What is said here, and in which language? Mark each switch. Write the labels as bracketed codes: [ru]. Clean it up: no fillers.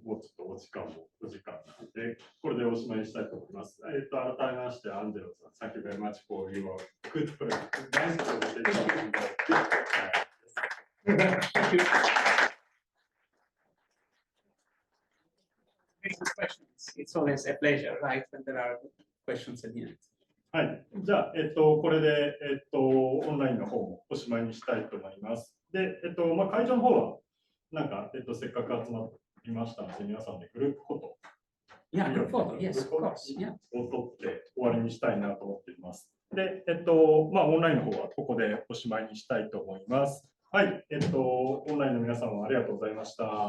[ja] もうちょっとお時間なので、これでおしまいにしたいと思います。改めまして、アンジェロさん、 [en] Thank you very much for your good nice presentation. Thank you. Questions. It's always a pleasure, right? When there are questions at the end. [ja] はい。じゃあ、これで、オンラインの方もおしまいにしたいと思います。で、会場の方は、なんか、せっかく集まりましたので、皆さんでグループフォト。 [en] Yeah, group photo. Yes, of course. Yeah. [ja] を撮って終わりにしたいなと思っています。で、オンラインの方はここでおしまいにしたいと思います。はい。オンラインの皆さんもありがとうございました。